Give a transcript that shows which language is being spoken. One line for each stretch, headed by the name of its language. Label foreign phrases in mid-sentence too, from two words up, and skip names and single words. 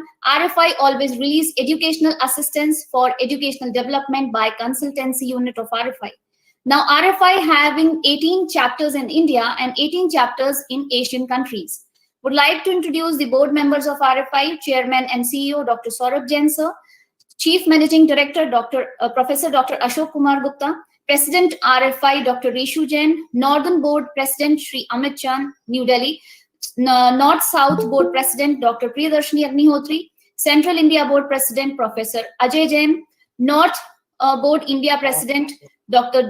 English: RFI always release educational assistance for educational development by consultancy unit of RFI. Now RFI having 18 chapters in India and 18 chapters in Asian countries. Would like to introduce the board members of RFI, Chairman and CEO Dr. Saurabh Jain sir, Chief Managing Director Professor Dr. Ashok Kumar Gupta, President RFI Dr. Rishu Jain, Northern Board President Shri Amit Chand, New Delhi, North-South Board President Dr. Priyadarshini Agnihotri, Central India Board President Professor Ajay Jain, North Board India President Dr.